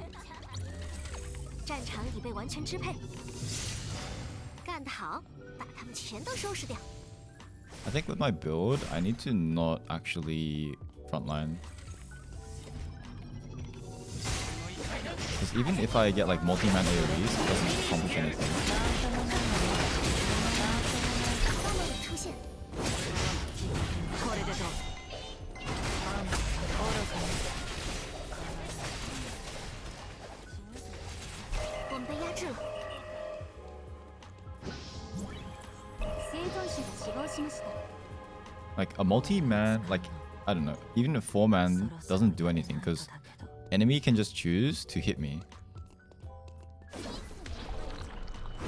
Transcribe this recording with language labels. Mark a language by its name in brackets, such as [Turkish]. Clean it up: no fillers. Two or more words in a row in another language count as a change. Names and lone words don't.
[Chinese] 战场已被完全支配，干得好，把他们全都收拾掉。 [English] I think with my build, I need to not actually frontline. Because even if I get like multi-man AoEs, it doesn't accomplish anything. [Chinese] 大魔女出现， [Japanese] これでどう？あんた愚かね。 [Chinese] 我们被压制了。 [Japanese] 生存者が死亡しました。 [English] Like a multi-man, like I don't know, even a 4-man doesn't do anything because enemy can just choose to hit me.